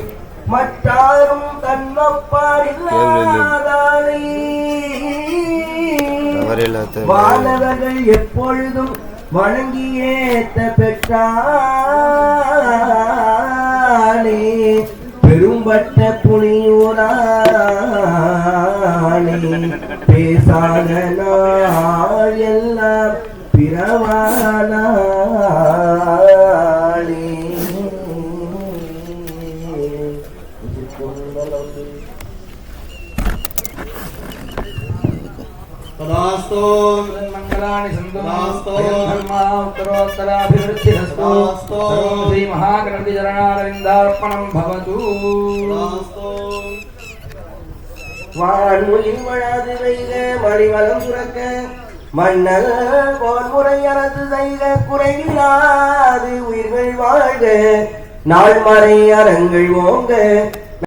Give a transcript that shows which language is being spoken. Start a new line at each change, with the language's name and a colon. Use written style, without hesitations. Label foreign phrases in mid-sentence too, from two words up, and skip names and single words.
Tamil: மற்றாரும் தன்னப்பாரில்லாதானே வானவர்கள் எப்பொழுதும் வணங்கி ஏத்த பெற்றானே பெரும்பட்ட புனியூரானே பேசாத நாள் எல்லாம் பிறவானானே
Sanskrit: तदास्तु मंगलानि सन्तु धर्मावतरोत्तराभिवृद्धिरस्तु श्री महागणपति चरणारविन्दार्पणं भवतु
Tamil: வான்முகில் வளாது வைக மணிவலம் சுரக்க மன்னல் போன்முறை அரசு செய்க குறைவில்லாது உயிர்கள் வாழ்க நாள்மறை அறங்கள் ஓங்க